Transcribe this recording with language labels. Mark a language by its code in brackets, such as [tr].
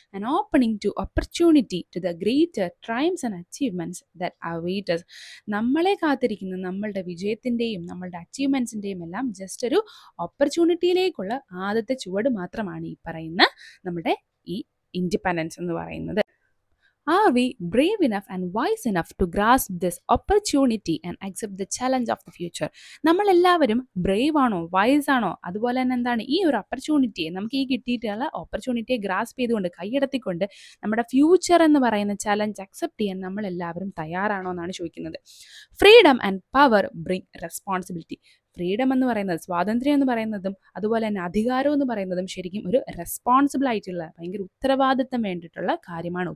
[en] An opening to opportunity to the greater triumphs and achievements that await us. [ml] നമ്മളെ കാത്തിരിക്കുന്ന നമ്മളുടെ വിജയത്തിൻ്റെയും നമ്മളുടെ അച്ചീവ്മെന്റ്സിൻ്റെയും എല്ലാം ജസ്റ്റ് ഒരു ഓപ്പർച്യൂണിറ്റിയിലേക്കുള്ള ആദ്യത്തെ ചുവട് മാത്രമാണ് ഈ പറയുന്ന നമ്മുടെ ഈ ഇൻഡിപെൻഡൻസ് എന്ന് പറയുന്നത്. [en] Are we brave enough and wise enough to grasp this opportunity and accept the challenge of the future? [ml] നമ്മളെല്ലാവരും ബ്രേവ് ആണോ, വൈസ് ആണോ, അതുപോലെ തന്നെ എന്താണ് ഈ ഒരു ഓപ്പർച്യൂണിറ്റിയെ, നമുക്ക് ഈ കിട്ടിയിട്ടുള്ള ഓപ്പർച്യൂണിറ്റിയെ ഗ്രാസ്പ് ചെയ്തുകൊണ്ട് കൈയടത്തിക്കൊണ്ട് നമ്മുടെ ഫ്യൂച്ചർ എന്ന് പറയുന്ന ചലഞ്ച് അക്സെപ്റ്റ് ചെയ്യാൻ നമ്മളെല്ലാവരും തയ്യാറാണോ എന്നാണ് ചോദിക്കുന്നത്. [en] Freedom and power bring responsibility. [ml] Freedom എന്ന് പറയുന്നത്, സ്വാതന്ത്ര്യം എന്ന് പറയുന്നതും അതുപോലെ തന്നെ അധികാരം എന്ന് പറയുന്നതും ശരിക്കും ഒരു റെസ്പോൺസിബിൾ ആയിട്ടുള്ള ഭയങ്കര ഉത്തരവാദിത്തം വേണ്ടിയിട്ടുള്ള കാര്യമാണ്.